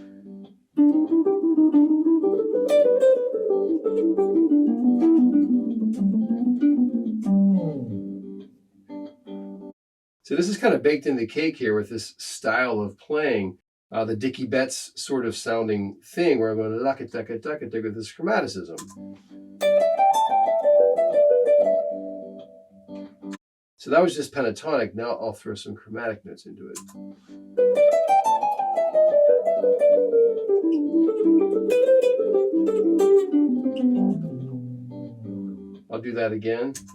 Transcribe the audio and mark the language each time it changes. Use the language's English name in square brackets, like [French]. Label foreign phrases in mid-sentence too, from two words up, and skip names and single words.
[English] So this is kind of baked in the cake here with this style of playing, the Dickie Betts sort of sounding thing, where I'm going to laka taka taka taka with this chromaticism. So that was just pentatonic. Now I'll throw some chromatic notes into it. I'll do that again.